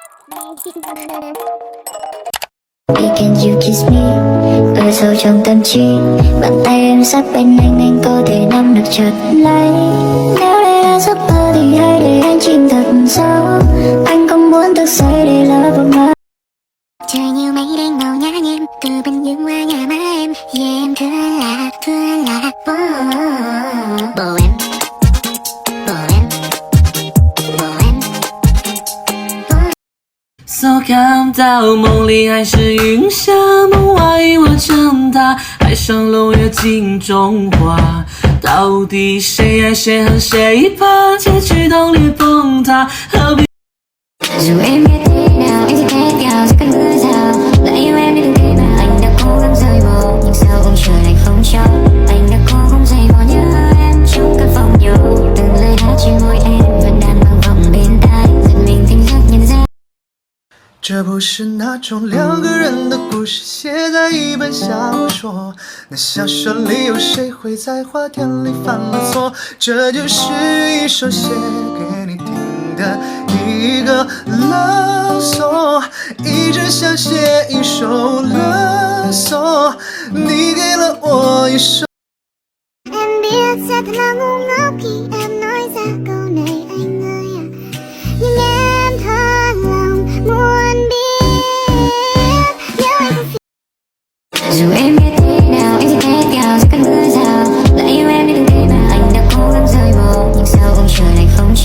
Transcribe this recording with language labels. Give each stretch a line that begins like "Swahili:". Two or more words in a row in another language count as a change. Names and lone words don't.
English: Can you kiss me?
Vietnamese: Ở sâu trong tâm trí, bàn tay em sát bên anh có thể nắm được chặt lấy. Nếu đây là giấc mơ thì hãy để anh chìm thật sâu. Anh không muốn thức dậy để lỡ một mơ. Trời như mây đen màu nhã nhem, từ bên dưới qua nhà má em. Yeah, em thương anh lạ, bố em, bố em, bố em.
Chinese: So 看到梦里还是云霞，梦外我长大，海上楼月镜中花。到底谁爱谁恨谁怕？结局当裂崩塌，何必？
Vietnamese: Dù em biết thế nào, em sẽ thế nào giữa cơn mưa rào. Đã yêu em đến thế mà anh đã cố gắng rời bỏ, nhưng sao ông trời lại không cho. Anh đã cố không dày vò nhớ em trong căn phòng nhỏ. Từng lời hát trên môi em vẫn đang vang vọng bên tai, giật mình tỉnh giấc nhận ra.
Chinese: 这不是那种两个人的故事，写在一本小说。那小说里有谁会在花田里犯了错？这就是一首写给你听的一个勒索，一直想写一首勒索，你给了我一首。
Vietnamese: Em biết sẽ thật là ngu ngốc khi em nói ra câu này anh ơi à. Nhưng em thật lòng muốn biết nếu anh không phiền. Dù em biết thế nào em sẽ thế nào giữa cơn mưa rào. Đã yêu em đến thế mà anh đã cố gắng rời bỏ, nhưng sao ông trời lại không cho.